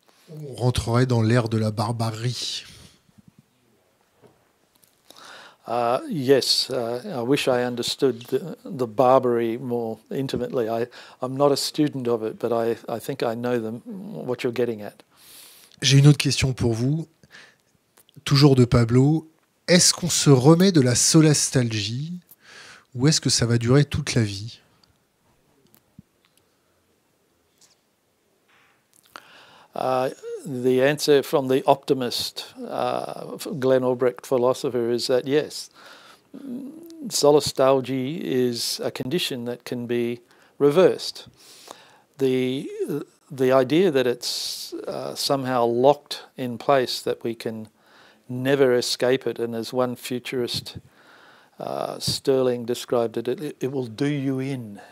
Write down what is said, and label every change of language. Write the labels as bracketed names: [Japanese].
[French] On rentrerait dans l'ère de la barbarie. [English] Yes, I wish I understood the barbarity more intimately. I'm not a student of it, but I think I know what you're getting at. [French] J'ai une autre question pour vous, toujours de Pablo. Est-ce qu'on se remet de la solastalgie ou est-ce que ça va durer toute la vie? [English] The answer from the optimist, Glenn Albrecht philosopher, is that yes, solastalgia is a condition that can be reversed. The idea that it's somehow locked in place, that we can never escape it, and as one futurist, Sterling described it, it will do you in.